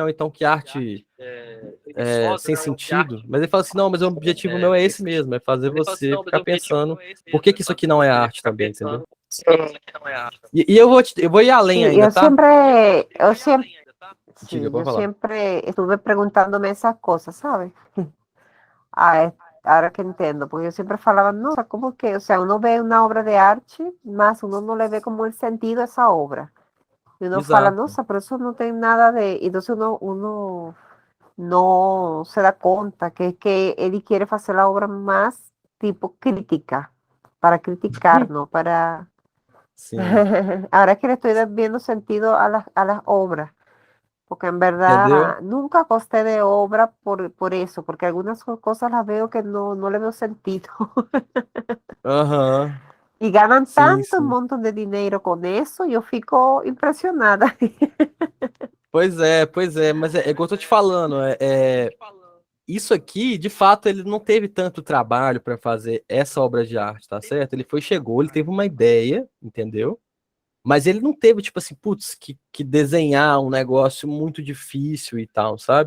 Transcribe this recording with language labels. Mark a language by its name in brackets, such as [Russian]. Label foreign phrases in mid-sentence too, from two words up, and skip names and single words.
[Portuguese] Ou então que arte sem sentido. Mas ele fala assim, não, mas o objetivo meu é esse mesmo, é fazer você ficar pensando por que isso aqui não é arte também, entendeu? [Spanish] sí. [Portuguese] E eu vou ir além [Spanish] Sí, [Portuguese] ainda, tá? [Spanish] sí, [Portuguese] Diga, [Spanish] yo [Portuguese] pode falar. [Spanish] siempre estuve preguntándome esas cosas, ¿sabes? Ah, ahora que entiendo, porque yo siempre falaba, no, o sea, ¿cómo que? O sea, uno ve una obra de arte, más uno no le ve como el sentido a esa obra. Y uno fala, no, o [Portuguese] Exato. [Spanish] sea, pero eso no tiene nada de... Entonces uno no se da cuenta que es que él quiere hacer la obra más tipo crítica, para criticar, no para... [Portuguese] Sim. [Spanish] Ahora es que le estoy viendo sentido a las obras. Porque en [Portuguese] Entendeu? [Spanish] verdad nunca costé de obra por eso, porque algunas cosas las veo que no le veo sentido. Aham. Y ganan [Portuguese] Sim, [Spanish] tanto un [Portuguese] sim. [Spanish] montón de dinero con eso, yo fico impresionada. [Portuguese] Pois é, mas é igual eu tô te falando, isso aqui, de fato, ele não teve tanto trabalho para fazer essa obra de arte, tá certo? Chegou, ele teve uma ideia, entendeu? Mas ele não teve, tipo assim, putz, que desenhar um negócio muito difícil e tal, sabe?